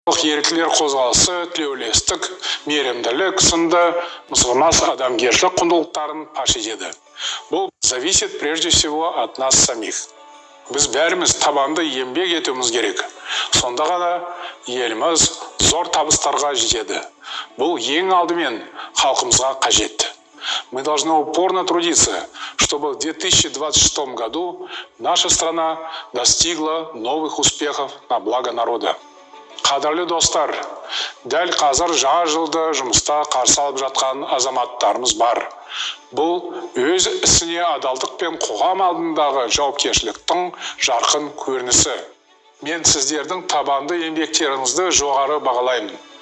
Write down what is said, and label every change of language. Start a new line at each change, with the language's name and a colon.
Kazakh: Еріктілер қозғалысы, тілеулестік, мейірімділік сынды мызғымас адамгершілік құндылықтарын паш етеді.
Russian: Бұл зависит прежде всего от нас самих.
Kazakh: Біз бәріміз табанды еңбек етуіміз керек. Сонда ғана еліміз зор табыстарға жетеді. Бұл ең алдымен халқымызға қажет.
Russian: Мы должны упорно трудиться, чтобы в 2026 году наша страна достигла новых успехов на благо народа.
Kazakh: Қадірлі достар, дәл қазір жаңа жылды жұмыста қарсы алып жатқан азаматтарымыз бар. Бұл өз ісіне адалдық пен қоғам алдындағы жауапкершіліктің жарқын көрінісі. Мен сіздердің табанды еңбектеріңізді жоғары бағалаймын.